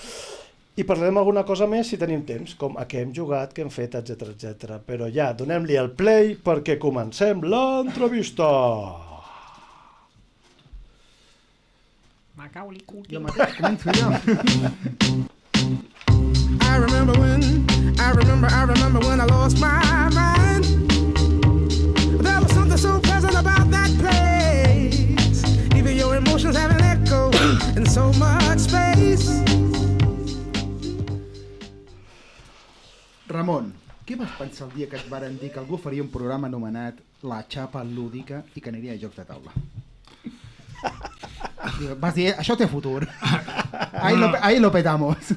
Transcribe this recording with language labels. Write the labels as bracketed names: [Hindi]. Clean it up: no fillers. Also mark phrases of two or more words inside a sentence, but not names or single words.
[Catalan] I parlarem alguna cosa més si tenim temps, com a què hem jugat, què hem fet, etc. Però ja, donem-li el play perquè comencem l'entrevista. Macaulay Culkin. Jo mateix començo jo. [English] I remember when I lost my mind. There was something so pleasant about that place. Even your emotions have an echo in so much space. [Catalan] Ramon, què vas pensar el dia que et varen dir que algú faria un programa anomenat La Xapa Lúdica i que aniria a jocs de taula? Vas dir, això té futur. [Spanish] Ahí lo petamos.